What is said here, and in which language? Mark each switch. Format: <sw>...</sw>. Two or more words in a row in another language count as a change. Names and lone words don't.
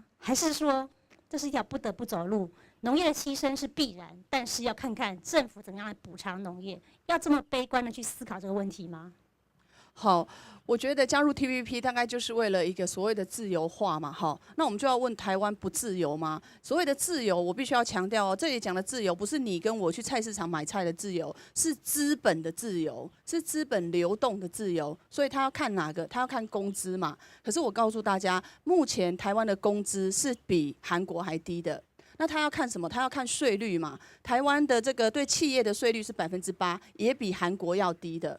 <zh>還是說這是一條不得不走路？農業的犧牲是必然，但是要看看政府怎樣來補償農業，要這麼悲觀的去思考這個問題嗎？好，我覺得加入 TPP 大概就是為了一個所謂的自由化嘛，好，那我們就要問台灣不自由嗎？所謂的自由，我必須要強調哦，這裡講的自由不是你跟我去菜市場買菜的自由，是資本的自由，是資本流動的自由。所以他要看哪個？他要看工資嘛。可是我告訴大家，目前台灣的工資是比韓國還低的。那他要看什么？他要看税率嘛。台湾的这个对企业的税率是8%，也比韩国要低的。</zh>